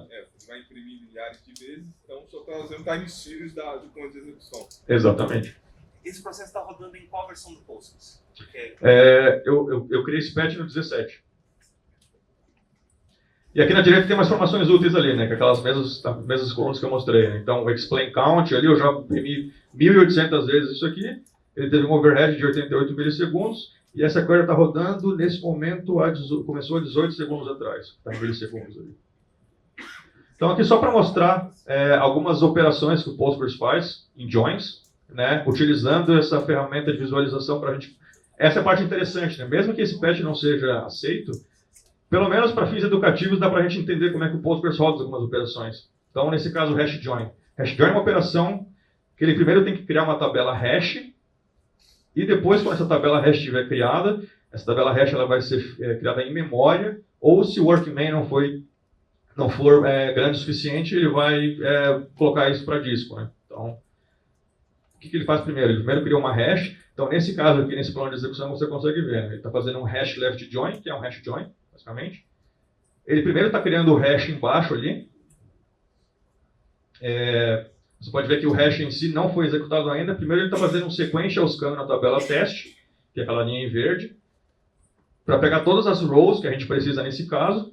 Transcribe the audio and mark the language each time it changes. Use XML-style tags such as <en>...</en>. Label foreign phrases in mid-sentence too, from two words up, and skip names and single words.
<pt>Você vai imprimir milhares de vezes, então só está fazendo</pt> <en>time series</en> <pt>de pontos de execução. Exatamente. Esse processo está rodando em qual versão do Postgres? Eu criei esse patch no 17. E aqui na direita tem umas informações úteis ali, né? Que aquelas mesmas colunas que eu mostrei. Né? Então, o</pt> <en>explain count</en> <pt>ali, eu já imprimi 1.800 vezes isso aqui. Ele teve um overhead de 88 milissegundos. E essa query está rodando, nesse momento, começou há 18 segundos atrás. Está em milissegundos ali. Então, aqui só para mostrar algumas operações que o Postgres faz em joins, né? Utilizando essa ferramenta de visualização para a gente... Essa é a parte interessante, né? Mesmo que esse patch não seja aceito, pelo menos para fins educativos, dá para a gente entender como é que o Postgres roda algumas operações. Então, nesse caso, o</pt> <en>hash join. Hash join</en> <pt>é uma operação que ele primeiro tem que criar uma tabela hash, e depois, quando essa tabela hash estiver criada, essa tabela hash ela vai ser criada em memória, ou se o workman não for grande o suficiente, ele vai colocar isso para disco. Né? Então, o que ele faz primeiro? Ele primeiro cria uma hash. Então, nesse caso aqui, nesse plano de execução, você consegue ver. Né? Ele está fazendo um</pt> <en>hash left join,</en> <pt>que é um</pt> <en>hash join,</en> <pt>basicamente. Ele primeiro está criando o hash embaixo ali. Você pode ver que o hash em si não foi executado ainda. Primeiro ele está fazendo um</pt> <en>sequential scan</en> <pt>na tabela teste, que é aquela linha em verde, para pegar todas as rows que a gente precisa nesse caso.</pt>